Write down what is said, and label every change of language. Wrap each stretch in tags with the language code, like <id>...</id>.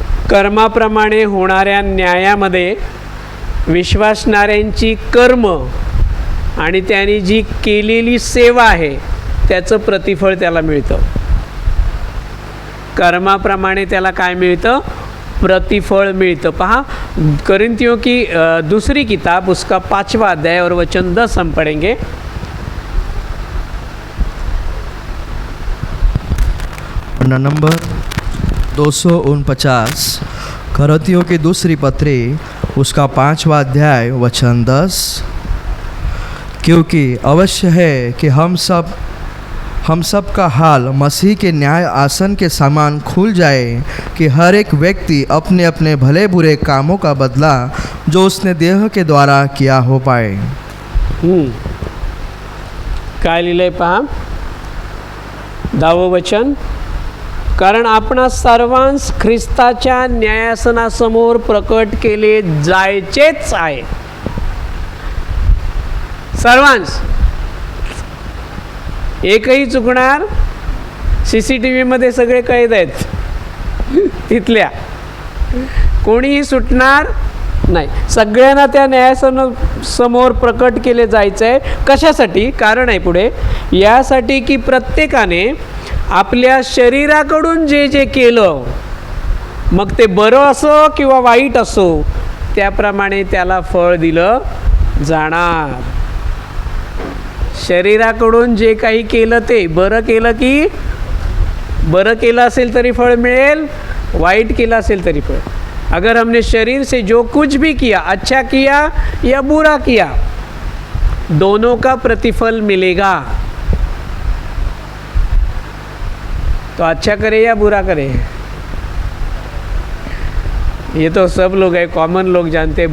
<mr>कर्माप्रमाणे होणाऱ्या न्यायामध्ये विश्वासणाऱ्यांची कर्म आणि त्यांनी जी केलेली सेवा आहे त्याचं प्रतिफळ त्याला मिळतं। कर्माप्रमाणे त्याला काय मिळतं? प्रतिफळ मिळतं।</mr> <hi>पहा, कोरिन्थियों की दूसरी किताब उसका 5वां अध्याय और वचन 10 हम पढ़ेंगे। पन्ना नंबर 249, कोरिन्थियों की दूसरी पत्री उसका 5वां अध्याय वचन 10। क्योंकि अवश्य है कि हम सब का हाल मसीह के न्याय आसन के समान खुल जाए कि हर एक व्यक्ति अपने अपने भले बुरे कामों का बदला जो उसने देह के द्वारा किया हो पाए।</hi> <mr>काय लिहिलंय पहा, 10वं वचन, कारण आपणा सर्वांस ख्रिस्ताच्या न्यायासनासमोर प्रकट केले जायचेच आहे। सर्वांस, एकही चुकणार? CCTV मध्ये सगळे कैद आहेत तिथल्या, कोणीही सुटणार नाही। सगळ्यांना त्या न्यायासनासमोर प्रकट केले जायचं आहे। कशासाठी? कारण आहे पुढे, यासाठी की प्रत्येकाने आपल्या शरीराकडून जे जे केलं, मग ते बरं असो किंवा वाईट असो, त्याप्रमाणे त्याला फळ दिलं जाणार। शरीराकडून जे काही केलं ते बरं केलं की बरं केलं असेल तरी फळ मिळेल, वाईट केलं असेल तरी फळ।</mr> <hi>अगर हमने शरीर से जो कुछ भी किया, अच्छा किया या बुरा किया, दोनों का प्रतिफल मिलेगा। तो अच्छा करे या बुरा करे, ये तो सब लोग है, कॉमन लोग जानते हैं।</hi>